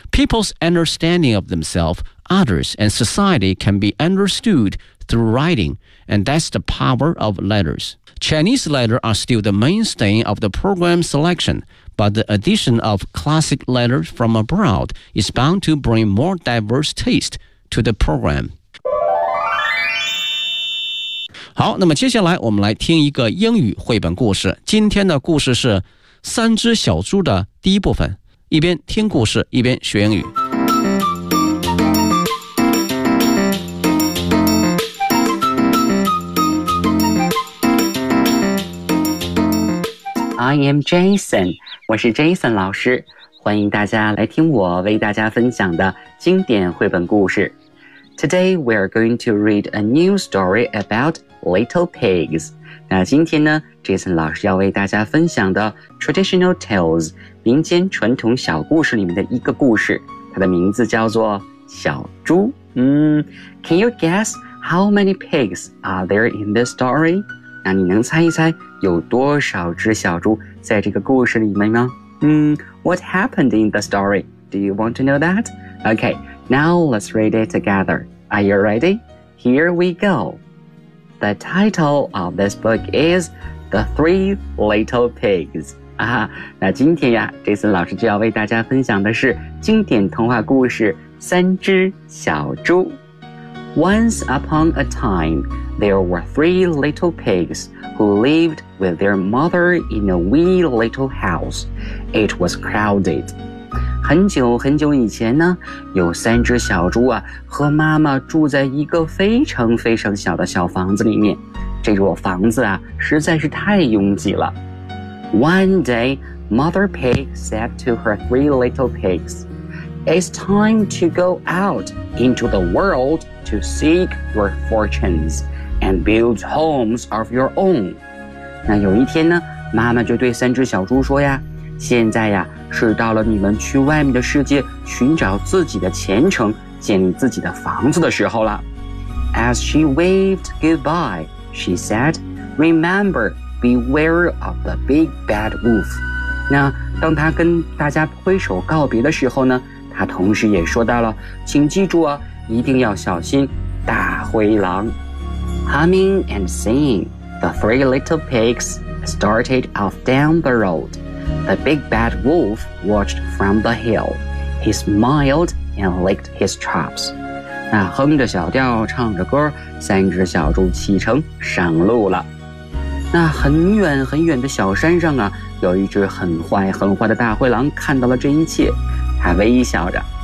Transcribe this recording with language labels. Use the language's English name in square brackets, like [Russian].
[English] People's understanding of themselves, others, and society can be understood through writing,And that's the power of letters. Chinese letters are still the mainstay of the program selection, but the addition of classic letters from abroad is bound to bring more diverse taste to the program. [Chinese] 好，那么接下来我们来听一个英语绘本故事。今天的故事是《三只小猪》的第一部分。一边听故事，一边学英语。 I am Jason, 我是 Jason 老师，欢迎大家来听我为大家分享的经典绘本故事。 [English] Today we are going to read a new story about little pigs. [Chinese] 那今天呢 ,Jason 老师要为大家分享的 traditional tales, 民间传统小故事里面的一个故事，它的名字叫做小猪。 [English] Can you guess how many pigs are there in this story? [Chinese] 那你能猜一猜有多少只小猪在这个故事里面吗？ [English] What happened in the story? Do you want to know that? Okay, now let's read it together. Are you ready? Here we go. The title of this book is The Three Little Pigs. [Chinese] 啊，那今天呀，这次老师就要为大家分享的是经典童话故事《三只小猪》。 [English] Once upon a time,There were three little pigs who lived with their mother in a wee little house. It was crowded. [Chinese] 很久很久以前呢，有三只小猪啊，和妈妈住在一个非常非常小的小房子里面。这座房子啊，实在是太拥挤了。 [English] One day, Mother Pig said to her three little pigs, It's time to go out into the world to seek your fortunes. And build homes of your own. [Chinese] 那有一天呢，妈妈就对三只小猪说呀，现在呀，是到了你们去外面的世界寻找自己的前程，建立自己的房子的时候了。 [English] As she waved goodbye, she said, Remember, beware of the big bad wolf. [Chinese] 那当她跟大家挥手告别的时候呢，她同时也说到了，请记住啊，一定要小心大灰狼。 [English] Humming and singing, the three little pigs started off down the road. The big bad wolf watched from the hill. He smiled and licked his chops. [Chinese] 那哼着小调，唱着歌，三只小猪启程上路了。那很远很远的小山上啊，有一只很坏很坏的大灰狼看到了这一切，他微笑着，